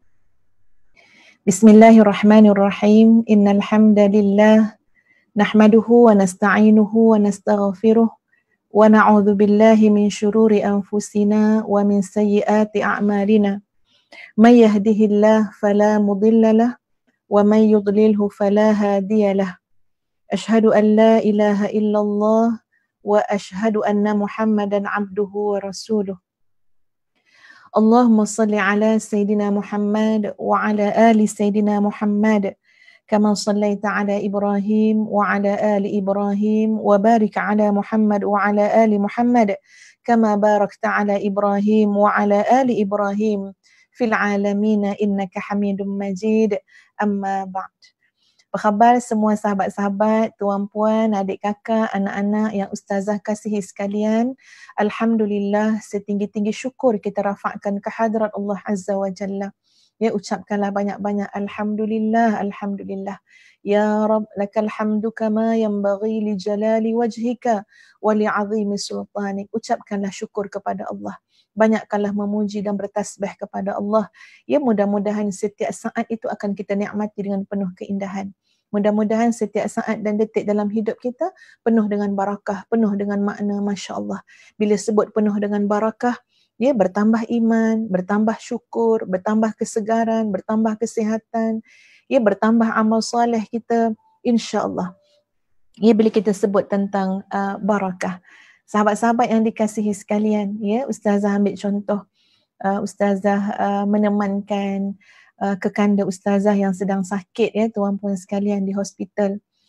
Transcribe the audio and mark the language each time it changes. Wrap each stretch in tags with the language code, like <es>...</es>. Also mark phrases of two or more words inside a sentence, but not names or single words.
<ar>بسم الله الرحمن الرحيم. إن الحمد لله نحمده ونستعينه ونستغفره ونعوذ بالله من شرور أنفسنا ومن سيئات أعمالنا. من يهده الله فلا مضل له ومن يضلل فلا هادي له. أشهد أن لا إله إلا الله وأشهد أن محمدا عبده ورسوله. اللهم صل على سيدنا محمد وعلى آل سيدنا محمد كما صليت على إبراهيم وعلى آل إبراهيم وبارك على محمد وعلى آل محمد كما باركت على إبراهيم وعلى آل إبراهيم في العالمين إنك حميد مجيد. أما بعد.</ar> <ms>Apa khabar semua sahabat-sahabat, tuan-puan, adik kakak, anak-anak yang ustazah kasihi sekalian? Alhamdulillah, setinggi-tinggi syukur kita rafakkan ke hadrat Allah</ms> <ar>عز وجل.</ar> <ms>Ya, ucapkanlah banyak-banyak Alhamdulillah, Alhamdulillah.</ms> <ar>يا رب، لك الحمد كما ينبغي لجلال وجهك ولعظيم سلطانك.</ar> <ms>Ucapkanlah syukur kepada Allah. Banyakkanlah memuji dan bertasbih kepada Allah. Ya, mudah-mudahan setiap saat itu akan kita nikmati dengan penuh keindahan. Mudah-mudahan setiap saat dan detik dalam hidup kita penuh dengan barakah, penuh dengan makna,</ms> <ar>ما شاء الله.</ar> <ms>Bila sebut penuh dengan barakah, ya, bertambah iman, bertambah syukur, bertambah kesegaran, bertambah kesihatan, ya, bertambah amal soleh kita, insya-Allah. Ya, bila kita sebut tentang barakah. Sahabat-sahabat yang dikasihi sekalian, ya, ustazah ambil contoh, ustazah menemankan kekanda ustazah yang sedang sakit, ya, tuan-puan sekalian, di hospital.</ms>